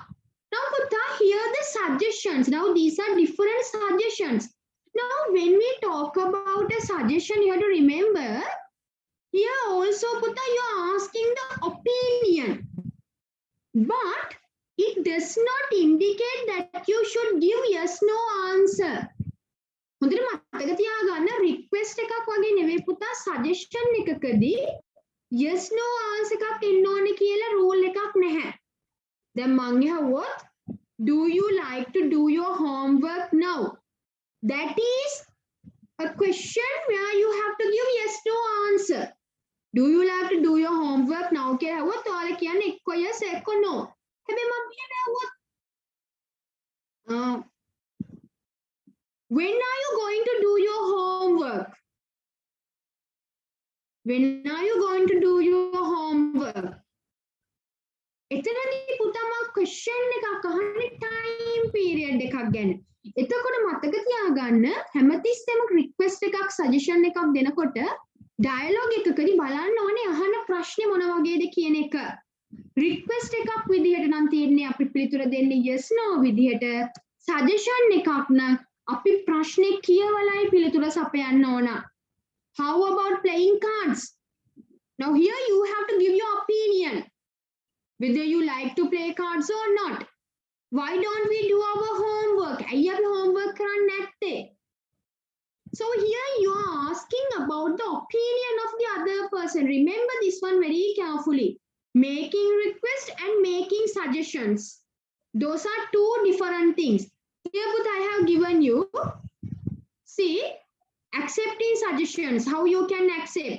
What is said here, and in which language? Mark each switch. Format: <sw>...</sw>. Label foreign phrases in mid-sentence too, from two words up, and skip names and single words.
<en>Now, Putta, here are the suggestions. Now, these are different suggestions. Now, when we talk about a suggestion, you have to remember, here also, Putta, you are asking the opinion. But it does not indicate that you should give yes, no answer.</en> <si>හොඳට මතක තියාගන්න රික්වෙස්ට් එකක් වගේ නෙවෙයි පුතා සජෙෂන් එකකදී</si> <en>yes no answer</en> <si>එකක් එන්න ඕනේ කියලා රූල් එකක් නැහැ. දැන් මං අහුවොත්</si> <en>do you like to do your homework now? That is a question where you have to give yes no answer. Do you like to do your homework now</en> <si>කියලා අහුවොත් ඔයාලා කියන්නේ එක්ක yes එක්ක no. හැබැයි මම මෙහෙම අහුවොත්</si> <en>when are you going to do your homework? When are you going to do your homework?</en> <si>එතනදී පුතා මම question එකක් අහන්නේ</si> <en>time period</en> <si>එකක් ගැන. එතකොට මතක තියාගන්න හැමතිස්සෙම request එකක් suggestion එකක් දෙනකොට dialogue එකකදී බලන්න ඕනේ අහන ප්‍රශ්නේ මොන වගේද කියන එක. request එකක් විදිහට නම් තියෙන්නේ අපි පිළිතුර දෙන්නේ</si> <en>yes no</en> <si>විදිහට. suggestion එකක් නම් අපි ප්‍රශ්නේ කියවලයි පිළිතුර සපයන්න ඕන.</si> <en>How about playing cards? Now here you have to give your opinion. Whether you like to play cards or not. Why don't we do our homework?</en> <si>ඇයි අපි homework කරන්නේ නැත්තේ?</si> <en>So here you are asking about the opinion of the other person. Remember this one very carefully. Making requests and making suggestions. Those are two different things. Here but I have given you, see, accepting suggestions, how you can accept.</en>